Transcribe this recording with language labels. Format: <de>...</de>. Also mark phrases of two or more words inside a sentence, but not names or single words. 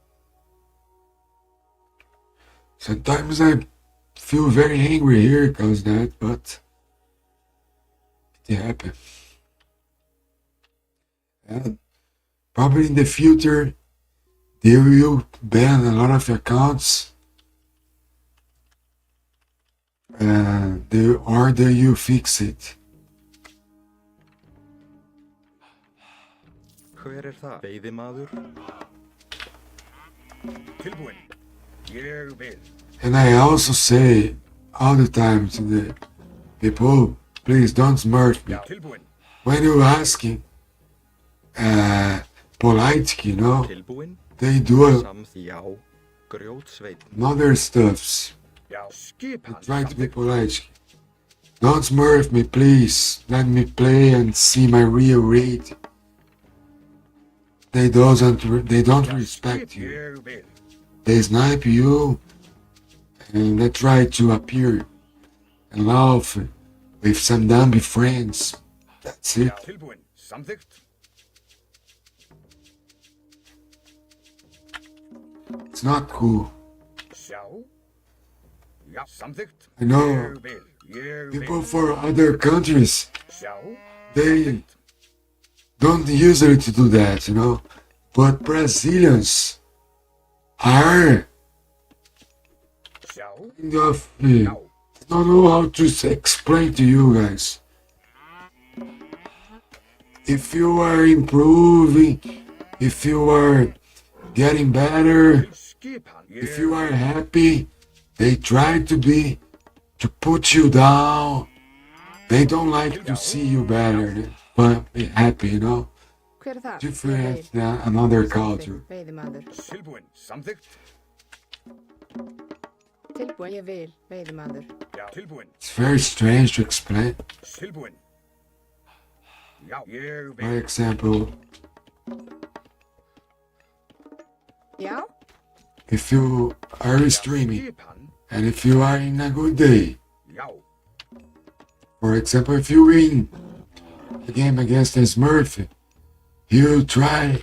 <en>Sometimes I feel very angry here because of that, but it happens. And probably in the future, they will ban a lot of accounts, and they order you fix it.</en> <is>Hver það? Veiðimaður? Tilbúin. Ég vil.</is> <en>And I also say all the time to the people, please don't smurf me.</en> <is>Tilbúin.</is> <en>When you're asking polite, you know,</en> <is>Tilbúin?</is> <en>they do</en> <is>Já. Grjótsveinn.</is> <en>other stuffs.</en> <is>Já. Skipan.</is> <en>Try to be polite. Don't smurf me, please. Let me play and see my real rate. they don't respect you.</en> <is>Ég vil.</is> <en>They snipe you and they try to appear and laugh with some dumb friends. That's it.</en> <is>Tilbúin. Samþykkt.</is> <en>It's not cool.</en> <is>Sjá. Já, samþykkt.</is> <en>I know</en> <is>Ég vil. Ég vil.</is> <en>people for other countries,</en> <is>Sjá.</is> <en>they don't usually to do that, you know. But Brazilians are</en> <is>Sjá.</is> <en>kind of,</en> <is>Já.</is> <en>I don't know how to explain to you guys. If you are improving, if you are getting better,</en> <is>Skipan.</is> <en>if you are happy, they try to put you down. They don't like to see you better, but be happy, you know.</en> <is>Hver er það?</is> <en>Different than another culture.</en> <is>Veiðimaður. Tilbúin. Samþykkt. Tilbúin, ég vil. Veiðimaður. Já. Tilbúin.</is> <en>It's very strange to explain.</en> <is>Tilbúin. Já. Ég</is> <en>For</en> <is>vil.</is> <en>example,</en> <is>Já,</is> <en>if you are streaming</en> <is>Skipan.</is> <en>and if you are in a good day,</en> <is>Já.</is> <en>for example, if you win a game against a Smurf, you try</en>